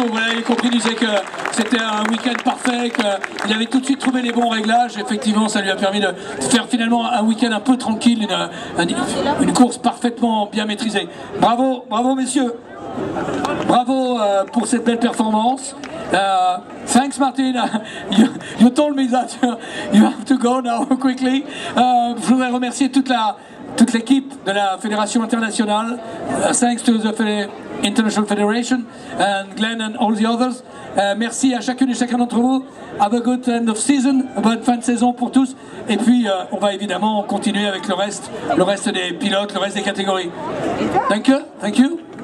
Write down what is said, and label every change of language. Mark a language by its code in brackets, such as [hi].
[fr] Vous l'avez compris, il disait que c'était un week-end parfait, qu'il avait tout de suite trouvé les bons réglages. Effectivement, ça lui a permis de faire finalement un week-end un peu tranquille, une course parfaitement bien maîtrisée. Bravo, bravo messieurs. Bravo pour cette belle performance. [en] Thanks, Martin. You told me that you have to go now quickly. [fr] Je voudrais remercier toute l'équipe de la Fédération internationale. [en] Thanks to the International Federation and Glenn and all the others. [fr] Merci à chacune et chacun d'entre vous. [en] Have a good end of season, [fr] bonne fin de saison pour tous. Et puis on va évidemment continuer avec le reste des pilotes, le reste des catégories. [en] Thank you. Thank you.